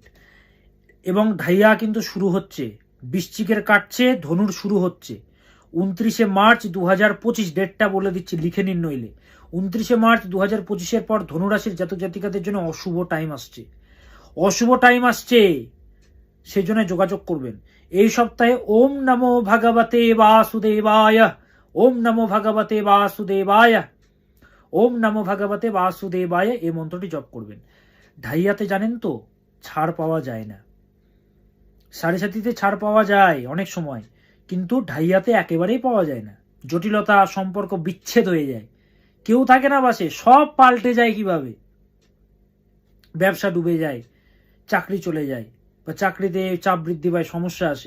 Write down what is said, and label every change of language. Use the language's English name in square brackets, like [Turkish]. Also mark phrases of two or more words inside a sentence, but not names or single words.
[Bangla] এবং ঢাইয়া কিন্তু শুরু হচ্ছে, বৃশ্চিকের কাটছে, ধনুর শুরু হচ্ছে। 29শে মার্চ 2025, ডেটটা বলে দিচ্ছি, লিখে নিন নইলে। 29শে মার্চ 2025-এর পর ধনুরাশির জাতক জাতিকাদের জন্য অশুভ টাইম আসছে, অশুভ টাইম আসছে, সেই জন্য যোগাযোগ করবেন। এই সপ্তাহে [Sanskrit] ওম নমো ভগবতে বাসুদেবায়, ওম নমো ভগবতে বাসুদেবায়, ওম নমো ভগবতে বাসুদেবায় [Bangla] এই মন্ত্রটি জপ করবেন। ঢাইয়াতে জানেন তো ছাড় পাওয়া যায় না, সাড়ে সাতিতে ছাড় পাওয়া যায় অনেক সময়, কিন্তু ঢাইয়াতে একেবারেই পাওয়া যায় না। জটিলতা, সম্পর্ক বিচ্ছেদ হয়ে যায়, কেউ থাকে না বাসে, সব পাল্টে যায় কিভাবে, ব্যবসা ডুবে যায়, চাকরি চলে যায়, বা চাকরিতে চাপ বৃদ্ধি পায়, সমস্যা আসে।